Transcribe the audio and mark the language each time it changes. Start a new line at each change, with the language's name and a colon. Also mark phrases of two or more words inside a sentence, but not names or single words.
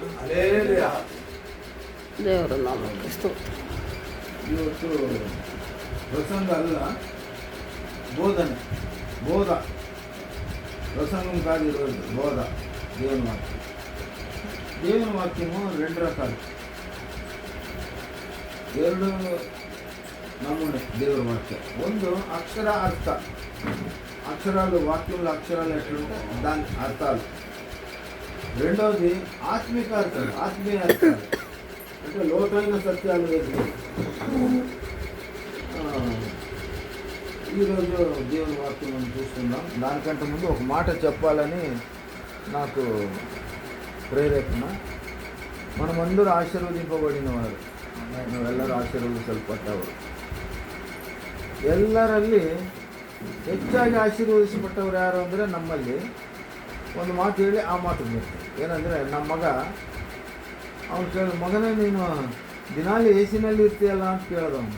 Kannada: ದೇವರ ನಾಮಕ್ಕೆ ಸ್ತೋತ್ರ. ಇವತ್ತು ಪ್ರಸಂಗ ಅಲ್ಲ, ಬೋಧನೆ, ಬೋಧ.
Telugu: ಪ್ರಸಂಗం కాదు ఈరోజు, బోధ. దేవుని వాక్యం, దేవుని వాక్యము రెండు రకాలు, ಎರಡು నమూనే దేవుని వాక్యం. ಒಂದು అక్షర అర్థ, అక్షరాలు, వాక్యంలో అక్షరాలు ఎట్లుంటాయి దాని అర్థాలు. రెండవది ఆత్మిక అర్థాలు, ఆత్మీయ అర్థాలు, అంటే లోతైన సత్యాలు వేసి. ఈరోజు దేవుని వాక్యం మనం చూస్తున్నాం. దానికంటే ముందు ఒక మాట చెప్పాలని నాకు ప్రేరేపణ.
Kannada: మనమందరూ ಆಶೀರ್ವದಿಸಲ್ಪಡಿನ ವಾರು, ನಾವೆಲ್ಲರೂ ಆಶೀರ್ವದಿಸಲ್ಪಟ್ಟವರು. ಎಲ್ಲರಲ್ಲಿ ಹೆಚ್ಚಾಗಿ ಆಶೀರ್ವದಿಸಲ್ಪಟ್ಟವ್ರು ಯಾರು ಅಂದರೆ ನಮ್ಮಲ್ಲಿ ಒಂದು ಮಾತು ಹೇಳಿ ಆ ಮಾತು ಬರ್ತೀವಿ. ಏನಂದರೆ ನಮ್ಮ ಮಗ, ಅವ್ನು ಕೇಳಿ, ಮಗನೇ ನೀನು ದಿನಾಲಿ ಎ ಸಿನಲ್ಲಿ ಇರ್ತೀಯಲ್ಲ ಅಂತ ಕೇಳಿದವನು.